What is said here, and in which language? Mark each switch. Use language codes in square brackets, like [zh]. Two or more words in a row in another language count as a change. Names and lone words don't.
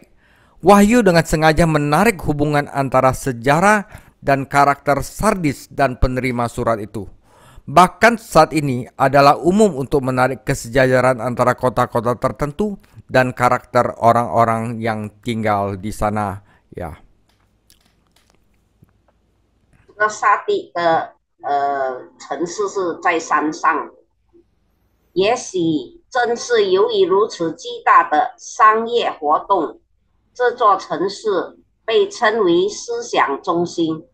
[id] Wahyu dengan sengaja menarik hubungan antara sejarah dan karakter Sardis dan penerima surat itu. Bahkan saat ini adalah umum untuk menarik kesejajaran antara kota-kota tertentu dan karakter orang-orang yang tinggal di sana, ya. [zh] 这个沙地的城市是在山上，也许正是由于如此巨大的商业活动，这座城市被称为思想中心。